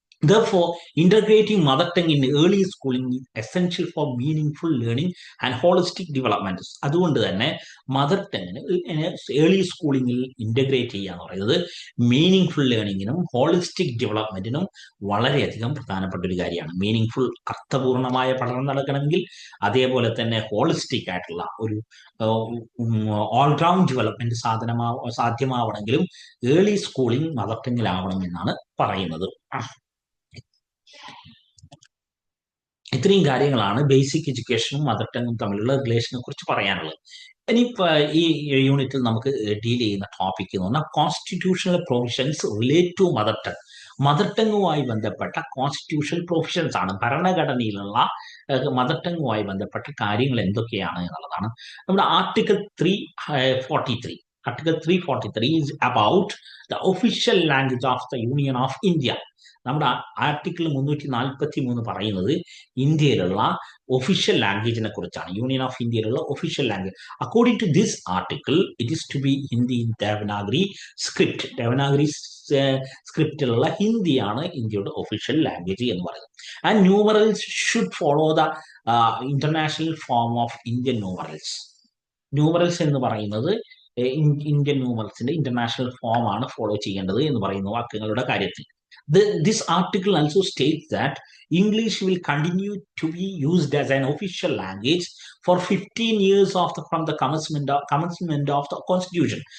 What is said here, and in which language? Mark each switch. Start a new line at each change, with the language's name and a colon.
English: Therefore, integrating mother tongue in early schooling is essential for meaningful learning and holistic development.
Malayalam: അതുകൊണ്ട് തന്നെ mother ടങ്ങിന് early സ്കൂളിങ്ങിൽ integrate ചെയ്യുക എന്ന് പറയുന്നത് meaning ലേണിങ്ങിനും holistic ഡെവലപ്മെന്റിനും വളരെയധികം പ്രധാനപ്പെട്ട ഒരു കാര്യമാണ്. മീനിങ് അർത്ഥപൂർണമായ പഠനം നടക്കണമെങ്കിൽ അതേപോലെ തന്നെ ഹോളിസ്റ്റിക് ആയിട്ടുള്ള ഒരു all-round development സാധ്യമാവണമെങ്കിലും early schooling mother ടങ്ങിലാവണം എന്നാണ് പറയുന്നത്. ഇത്രയും കാര്യങ്ങളാണ് ബേസിക് എഡ്യൂക്കേഷനും മദർ ടങ്ങും തമ്മിലുള്ള റിലേഷനെ കുറിച്ച് പറയാനുള്ളത്. ഇനിയിപ്പോൾ ഈ യൂണിറ്റിൽ നമുക്ക് ഡീൽ ചെയ്യുന്ന ടോപ്പിക് എന്ന് പറഞ്ഞാൽ
English: Constitutional provisions relate to mother tongue.
Malayalam: Mother ടങ്ങുമായി ബന്ധപ്പെട്ട കോൺസ്റ്റിറ്റ്യൂഷണൽ പ്രൊവിഷൻസ് ആണ്, ഭരണഘടനയിലുള്ള മദർ ടങ്ങുമായി ബന്ധപ്പെട്ട കാര്യങ്ങൾ എന്തൊക്കെയാണ് എന്നുള്ളതാണ്. നമ്മുടെ article 343.
English: Article 343 is about the official language of the Union of India.
Malayalam: നമ്മുടെ ആർട്ടിക്കിൾ 343 പറയുന്നത് ഇന്ത്യയിലുള്ള ഒഫീഷ്യൽ ലാംഗ്വേജിനെ കുറിച്ചാണ്.
English: Union of ഇന്ത്യയിലുള്ള official language. According to this article it is to be Hindi in Devanagari script.
Malayalam: Devanagari സ്ക്രിപ്റ്റിലുള്ള ഹിന്ദിയാണ് ഇന്ത്യയുടെ ഒഫീഷ്യൽ ലാംഗ്വേജ് എന്ന് പറയുന്നത്.
English: And numerals should follow the international form of Indian numerals.
Malayalam: Numerals എന്ന് പറയുന്നത് ഇന്ത്യൻ ന്യൂമറൽസിന്റെ ഇന്റർനാഷണൽ ഫോം ആണ് follow ചെയ്യേണ്ടത് എന്ന് പറയുന്നു വാക്യങ്ങളുടെ കാര്യത്തിൽ.
English: This article also states that English will continue to be used as an official language for 15 years from the commencement of the Constitution.